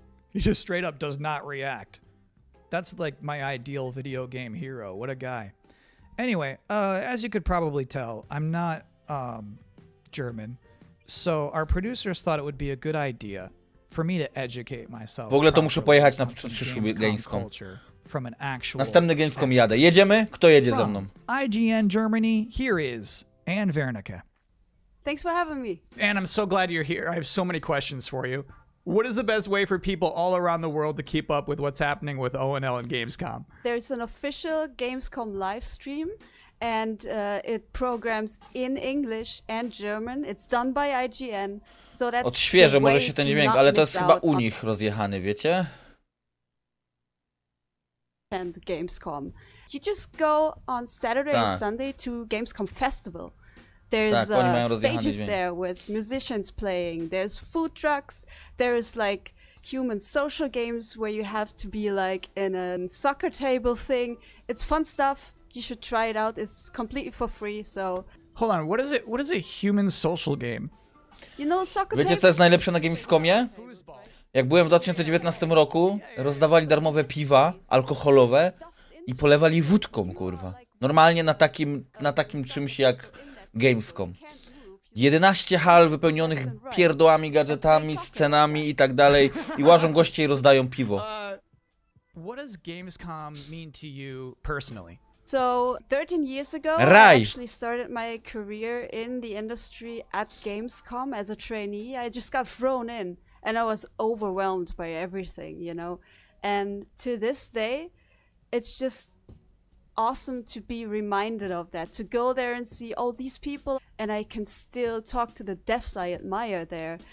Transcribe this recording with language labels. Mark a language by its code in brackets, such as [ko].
[en] He just straight up does not react. That's like my ideal video game hero. What a guy. Anyway, as you could probably tell, I'm not German. So our producers thought it would be a good idea for me to educate myself. [pl] W ogóle to muszę pojechać na przyszły Gamescom. Następny Gamescom jadę. Jedziemy? Kto jedzie ze mną? [en] IGN Germany, here is Anne Wernicke. Thanks for having me. Anne, I'm so glad you're here. I have so many questions for you. What is the best way for people all around the world to keep up with what's happening with ONL and Gamescom? There's an official Gamescom live stream, and it programs in English and German. It's done by IGN, so that's [pl] Odświeżę może się ten dźwięk, ale to jest chyba u nich rozjechany, wiecie? [en] And Gamescom. You just go on Saturday and Sunday to Gamescom Festival. There's stages there with musicians playing. There's food trucks. There's like human social games where you have to be like in a soccer table thing. It's fun stuff. You should try it out. It's completely for free. So hold on, what is a human social game? You know, soccer [pl] Wiecie co jest najlepsze na Gamescomie? Jak byłem w 2019 roku, rozdawali darmowe piwa alkoholowe i polewali wódką, kurwa. Normalnie na takim czymś jak Gamescom. 11 hal wypełnionych pierdołami, gadżetami, scenami i tak dalej. I łażą goście i rozdają piwo. [en] What does Gamescom mean to you personally? So 13 years ago, I actually started my career in the industry at Gamescom as a trainee. I just got thrown in and I was overwhelmed by everything, you know. And to this day, it's just awesome to be reminded of that, to go there and see all these people, and I can still talk to the devs I admire there.